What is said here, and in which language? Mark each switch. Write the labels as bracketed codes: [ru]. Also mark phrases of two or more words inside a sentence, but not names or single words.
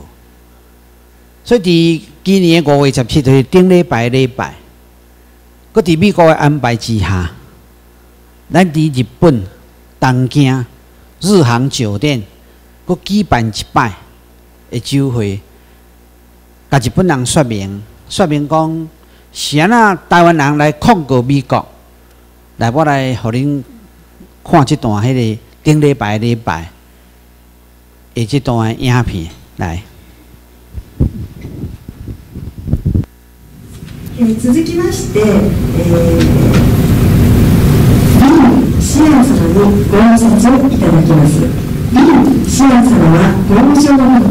[nan] 所以伫今年5月17日顶礼拜，搁伫美国的安排之下，咱伫日本东京日航酒店，搁举办一摆的酒会， 甲日本人说明讲是安那台湾人来控告美国。来，我来互恁看这段迄个顶礼拜的这段影片来。 [ja] 続きまして、林シアン様にご挨拶をいただきます。林シアン様は法務省の